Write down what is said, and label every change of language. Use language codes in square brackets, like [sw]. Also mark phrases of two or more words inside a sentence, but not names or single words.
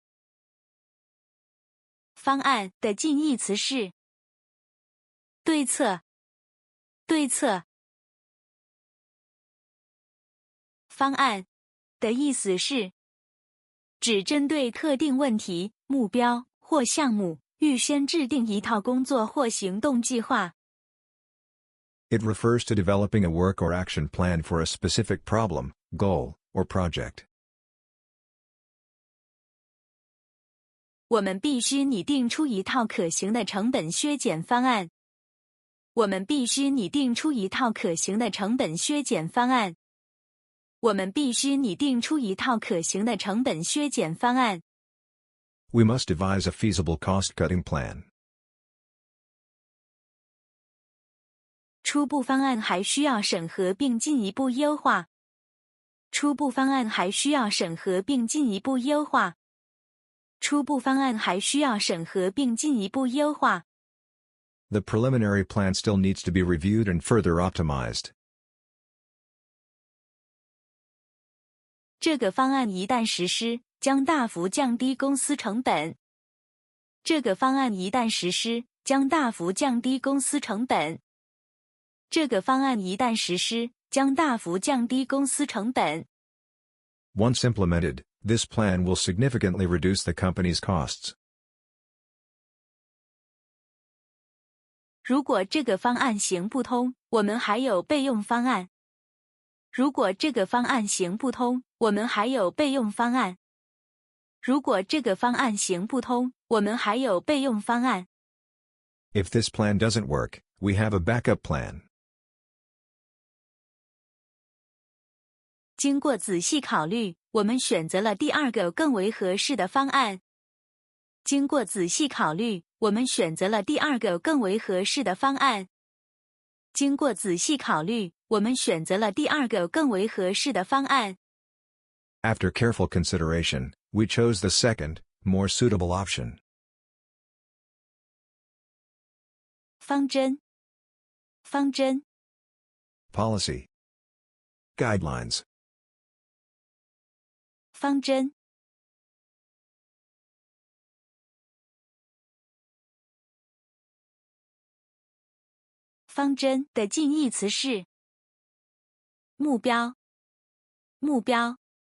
[zh] 方案的近義詞是對策，對策。方案的意思是指針對特定問題、目標或項目，預先制定一套工作或行動計劃。 [en] It refers to developing a work or action plan for a specific problem, goal, or project. [zh] 我們必須擬定出一套可行的成本削減方案。我們必須擬定出一套可行的成本削減方案。我們必須擬定出一套可行的成本削減方案。 [en] We must devise a feasible cost-cutting plan. [zh] 初步方案還需要審核並進一步優化。初步方案還需要審核並進一步優化。初步方案還需要審核並進一步優化。 [en] The preliminary plan still needs to be reviewed and further optimized. [zh] 這個方案一旦實施，將大幅降低公司成本。這個方案一旦實施，將大幅降低公司成本。這個方案一旦實施，將大幅降低公司成本。 [en] Once implemented, this plan will significantly reduce the company's costs. [zh] 如果這個方案行不通，我們還有備用方案。如果這個方案行不通，我們還有備用方案。如果這個方案行不通，我們還有備用方案。 [en] If this plan doesn't work, we have a backup plan. [zh] 經過仔細考慮，我們選擇了第二個更為合適的方案。經過仔細考慮，我們選擇了第二個更為合適的方案。經過仔細考慮，我們選擇了第二個更為合適的方案。 [en] After careful consideration, we chose the second, more suitable option. [zh] 方針，方針。 [en] Policy. Guidelines. [zh] 方針。方針的近義詞是目標，目標。